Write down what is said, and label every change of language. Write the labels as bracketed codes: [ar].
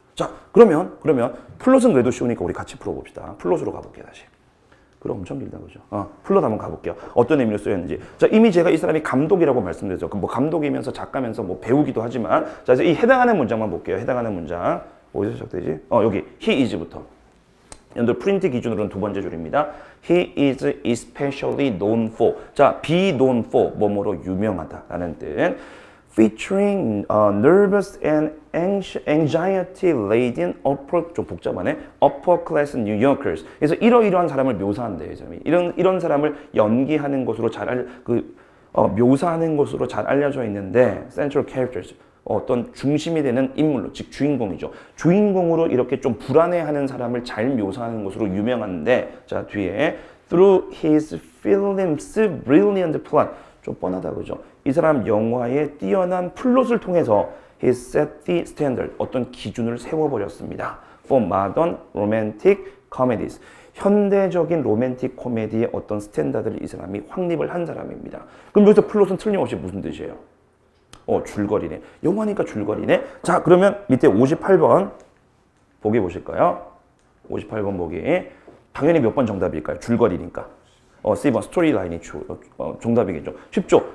[ko] 자, 그러면 플롯은 그래도 쉬우니까 우리 같이 풀어봅시다. 플롯으로 가볼게요, 다시. 그럼 엄청 길다, 그죠? 플롯 한번 가볼게요. 어떤 의미로 쓰였는지. 자, 이미 제가 이 사람이 감독이라고 말씀드렸죠. 뭐 감독이면서 작가면서 뭐 배우기도 하지만, 자, 이제 이 해당하는 문장만 볼게요. 해당하는 문장. 어디서 시작되지? 여기. [en] He is [ko] 부터. 여러분들 프린트 기준으로는 2번째 줄입니다. [en] He is especially known for. 자, be known for. [ko] 뭐뭐로 유명하다라는 뜻. [en] Featuring nervous and anxiety-laden upper, [ko] 좀 복잡하네. [en] upper class New Yorkers. [ko] 그래서 이러이러한 사람을 묘사한대요. 이런 사람을 연기하는 것으로 묘사하는 것으로 잘 알려져 있는데 [en] central characters. [ko] 어떤 중심이 되는 인물로, 즉 주인공이죠. 주인공으로 이렇게 좀 불안해하는 사람을 잘 묘사하는 것으로 유명한데, 자, 뒤에 [en] through his film's brilliant plot. [ko] 좀 뻔하다, 그죠? 이 사람 영화의 뛰어난 플롯을 통해서 [en] he set the standard, [ko] 어떤 기준을 세워버렸습니다. [en] for modern romantic comedies. [ko] 현대적인 로맨틱 코미디의 어떤 스탠다드를 이 사람이 확립을 한 사람입니다. 그럼 여기서 플롯은 틀림없이 무슨 뜻이에요? 줄거리네. 영화니까 줄거리네. 자, 그러면 밑에 58번 보기 보실까요? 58번 보기. 당연히 몇 번 정답일까요? 줄거리니까. C번 스토리 라인이 정답이겠죠. 쉽죠?